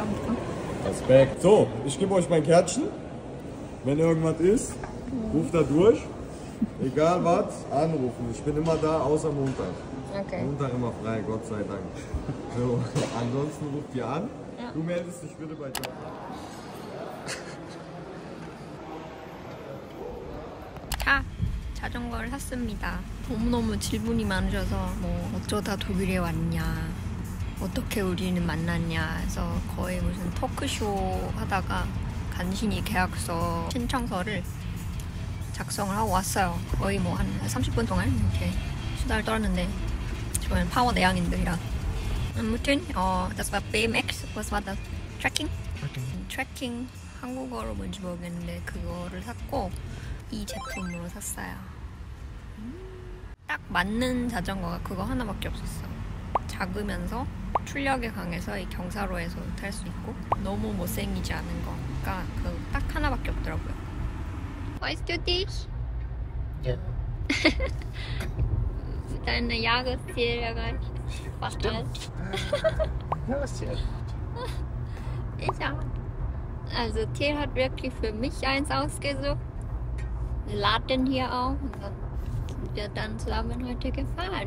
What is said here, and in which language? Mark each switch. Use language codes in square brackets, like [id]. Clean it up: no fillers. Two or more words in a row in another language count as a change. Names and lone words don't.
[de] Respekt. So, ich gebe euch mein Kärtchen. Wenn irgendwas ist, ruft da durch. Egal was, anrufen. Ich bin immer da, außer Montag. Okay. Montag immer frei, Gott sei Dank. So, ansonsten ruft ihr an. Ja. Du meldest dich bitte bei Job. [ko] 자, 자전거를 샀습니다. 너무너무 질문이 많으셔서 뭐 어쩌다 독일에 왔냐, 어떻게 우리는 만났냐 해서 거의 무슨 토크쇼 하다가 간신히 계약서 신청서를 작성을 하고 왔어요. 거의 뭐 한 30분 동안 이렇게 수다를 떨었는데 저는 파워 내향인들이라 아무튼 [de] das war BMX, was war das? Trekking? [ko] 트래킹 한국어로 뭔지 모르겠는데 그거를 샀고 이 제품으로 샀어요. 딱 맞는 자전거가 그거 하나밖에 없었어. 작으면서 출력이 강해서 이 경사로에서 탈 수 있고 너무 못생기지 않은 거가 그 딱 하나밖에 없더라고요. [de] Freust du dich? Ja. Deine Jahresziel erreicht? Was halt? Jahresziel. Ich auch. Also Till hat wirklich für mich eins ausgesucht. Wir laden hier auch und dann sind wir dann zusammen heute gefahren.